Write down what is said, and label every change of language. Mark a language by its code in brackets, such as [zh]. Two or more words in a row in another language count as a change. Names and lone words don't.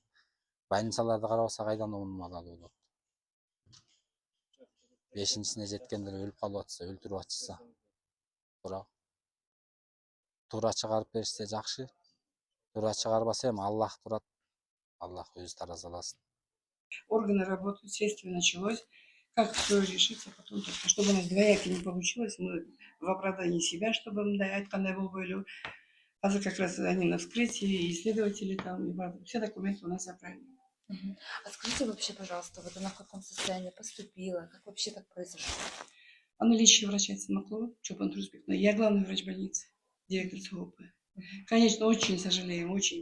[ky] Больницаларды карабаса кайдан 10 балалуу болот? 5-сине жеткендер өлүп калып атса, өлтүрүп атышса. Туура чыгарып беришсе жакшы. Туура чыгарбаса эми Аллах турат. Аллах өзү таразаласын. [ru] Органы работают, следствие началось. Как все решится потом, только чтобы у нас двояко не получилось, мы в оправдании себя, чтобы [ky] мындай айткандай болбой эле. [ru] Азыр как раз они на вскрытии, исследователи там, и все документы у нас заправлены. А скажите вообще, пожалуйста, вот она в каком состоянии поступила? Как вообще так произошло? Она лечащий врач Айтсамаклова, Чулпан Турсбековна. Я главный врач больницы, директор ЦОП. Конечно, очень сожалеем, очень.